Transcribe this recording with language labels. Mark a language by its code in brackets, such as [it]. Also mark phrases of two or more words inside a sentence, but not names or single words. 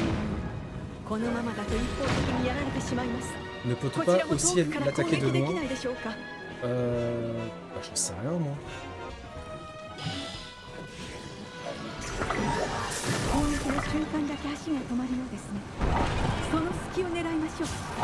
[ja] このままだと一方的にやられてしまいます。 [fr] Ne peut-on [ja] こち [fr] pas [ja] らも遠 [fr] aussi [ja] くから攻 [fr] l'attaquer [ja] 撃 [fr] de [ja] でき [fr] loin? [ja] ないでしょうか。 [fr] Bah, j'en sais rien moi. [ja] 攻撃の瞬間だけ足が止まるようですね。その隙を狙いましょう。